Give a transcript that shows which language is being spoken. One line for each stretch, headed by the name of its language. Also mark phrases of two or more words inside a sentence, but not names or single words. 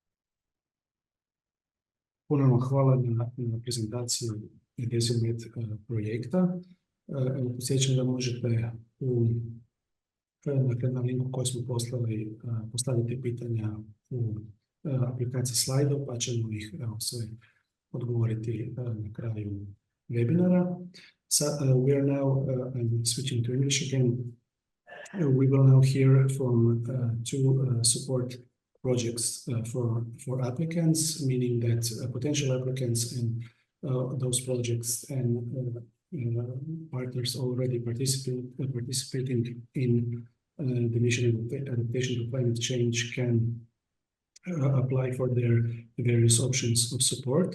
Croatian: Puno vam hvala na prezentaciju i rezime projekta. Evo, podsjećam da možete na linku koji smo poslali postaviti pitanja u aplikaciji Slido, pa ćemo ih sve odgovoriti na kraju webinara.
English: So we are now, I'm switching to English again. We will now hear from two support projects for applicants, meaning that potential applicants and those projects and partners already participating in the mission adaptation to climate change can apply for their various options of support.